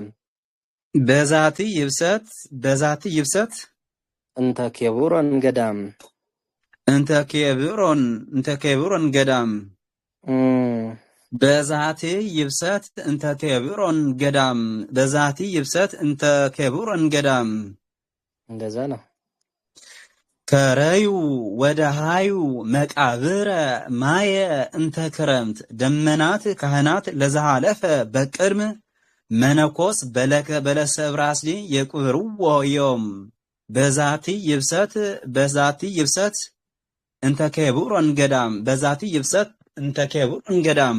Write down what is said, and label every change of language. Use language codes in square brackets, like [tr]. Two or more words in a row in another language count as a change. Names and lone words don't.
[gez] በዛቲ ይብሰት እንተ ኬቡሮን ገዳም እንተ ኬብሮን ገዳም በዛቲ ይብሰት እንተ ኬብሮን ገዳም በዛቲ ይብሰት እንተ ኬብሮን ገዳም [am] እንደዛ ነው። ከረዩ ወደ ሃዩ [gez] መቃብረ ማየ እንተ ክረምት ደመናት ካህናት ለዘሃለፈ በቅድም መነኮስ በለሰ እብራስዲ ይቅብርዎ ዮም በዛቲ ይብሰት እንተ ኬብሮን ገዳም በዛቲ ይብሰት እንተ ኬብሮን ገዳም